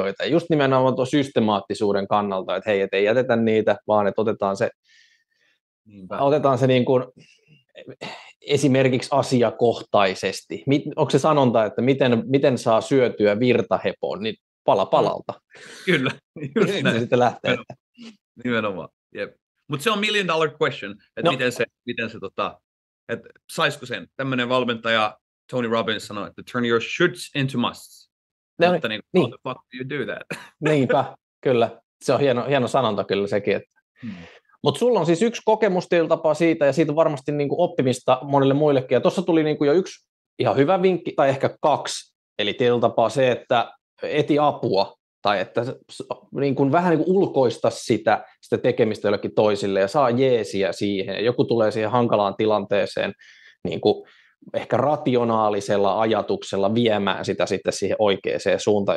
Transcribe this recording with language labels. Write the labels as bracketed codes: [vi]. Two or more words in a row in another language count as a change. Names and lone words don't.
[fi] Ja just nimenomaan tuon systemaattisuuden kannalta, että hei, että ei jätetä niitä, vaan että otetaan se niin kuin esimerkiksi asiakohtaisesti. Onko se sanonta, että miten saa syötyä virtahepon, niin pala palalta. Kyllä. Just näin. Sitten lähtee. Nimenomaan. Yep. Mutta se on [en] $1 million question, [fi] että miten se että saisiko sen. Tämmöinen valmentaja Tony Robbins sanoi, että [en] turn your shoulds into musts. [fi] Mutta niin, [en] how the fuck do you do that? [fi] Niinpä, kyllä. Se on hieno sanonta kyllä sekin. Mutta sulla on siis yksi kokemustietapaa siitä, ja siitä varmasti niinku oppimista monille muillekin. Ja tuossa tuli niinku jo yksi ihan hyvä vinkki, tai ehkä kaksi. Eli tietyllä se, että eti apua, tai että niin vähän niin kuin ulkoista sitä tekemistä jollekin toisille, ja saa jeesiä siihen, ja joku tulee siihen hankalaan tilanteeseen niin kuin ehkä rationaalisella ajatuksella viemään sitä sitten siihen oikeaan suuntaan.